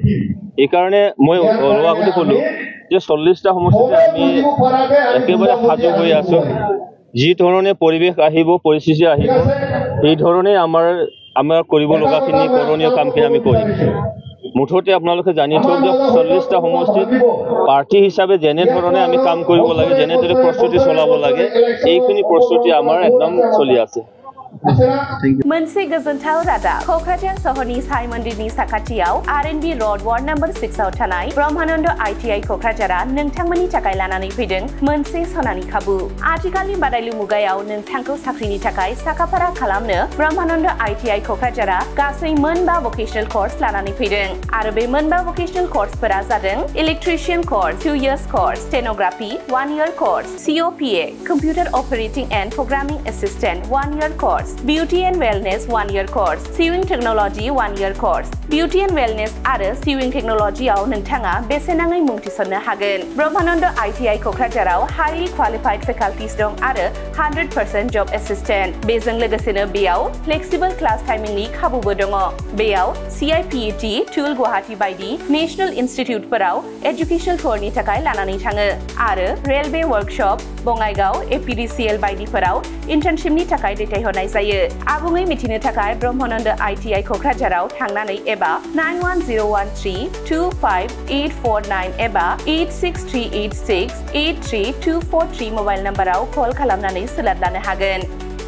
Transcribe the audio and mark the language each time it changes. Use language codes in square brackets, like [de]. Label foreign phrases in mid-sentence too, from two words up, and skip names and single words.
[as] এইকাৰণে মই অলপ আগতে ক'লোঁ যে 40টা সমষ্টিতে আমি একেবাৰে সাজু হৈ আছোঁ যি ধৰণে পৰিৱেশ আহিব পৰিস্থিতি আহিব সেই ধৰণে আমাৰ কৰিব লগাখিনি কৰণীয় কামখিনি আমি কৰিম মুঠতে আপোনালোকে জানি থওক যে 40টা সমষ্টিত পাৰ্টি হিচাপে যেনে ধৰণে আমি কাম কৰিব লাগে যেনেদৰে প্ৰস্তুতি চলাব লাগে এইখিনি প্ৰস্তুতি আমাৰ একদম চলি আছে [brx] मोनसे गोजोनथाव रादाब क'क्राझार सहरनि साइ मन्दिरनि साखाथियाव RNB [en] road ward number [brx] 6 आव थानाय ब्रह्मानन्द ITI क'क्राझारा नोंथांमोननि थाखाय लानानै फैदों मोनसे सनानि खाबु आथिखालनि बादायलु मुगायाव नोंथांखौ साख्रिनि थाखाय साखाफारा खालामनो ब्रह्मानन्द ITI क'क्राझारा गासै मोनबा [en] vocational course [brx] लानानै फैदों आरो बे मोनबा भकेशनेल कर्सफोरा जादों [en] electrician course 2 years course stenography 1 year course COPA computer operating and programming assistant 1 year course Beauty and Wellness 1 year course Sewing Technology 1 year course Beauty and Wellness आरो Sewing Technology [brx] आव नोंथाङा बेसेनाङै मुं थिसननो हागोन ब्रह्मानन्द ITI क'क्राझाराव [en] highly qualified faculties [brx] दं आरो [en] 100% job assistant [brx] बेजों लोगोसेनो बेयाव [en] flexible class timing [brx] नि खाबुबो दङ बेयाव CIPET टुल गुवाहाटी बायदि [en] national institute educational tour [brx] थाखाय लानानै थाङो आरो [en] railway workshop [brx] बङाइगाव APDCL बायदिफोराव इन्टार्नशिपनि थाखाय दैथायहरनाय जायो आबुङै मिथिनो थाखाय ब्रह्मानन्द ITI क'क्राझाराव थांनानै एबा 9101325849 एबा 8638683243 [en] mobile number [brx] कल खालामनानै सोलाद लानो हागोन